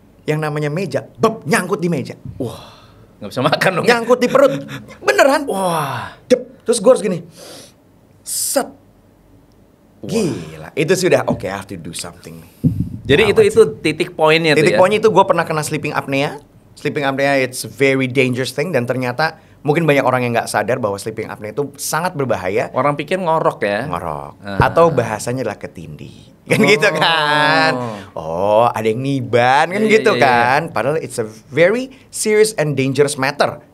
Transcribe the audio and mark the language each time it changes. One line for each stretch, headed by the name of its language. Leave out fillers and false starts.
Indonesian: Yang namanya meja. Nyangkut di meja. Wah, nggak bisa makan dong. Nyangkut di perut. Beneran. Wah. Terus gue harus gini. Set. Gila. Itu sudah oke,
English: I have to do something
Indonesian: nih. Jadi itu titik poinnya tuh ya. Titik poinnya itu gue pernah kena sleeping apnea.
English: Sleeping apnea it's very dangerous thing.
Indonesian: Dan ternyata mungkin banyak orang yang gak sadar bahwa sleeping apnea itu sangat berbahaya. Orang pikir ngorok ya. Ngorok. Atau bahasanya adalah ketindih. Kan gitu kan. Oh, ada yang niban kan gitu kan. Padahal
English: it's a very serious and dangerous matter.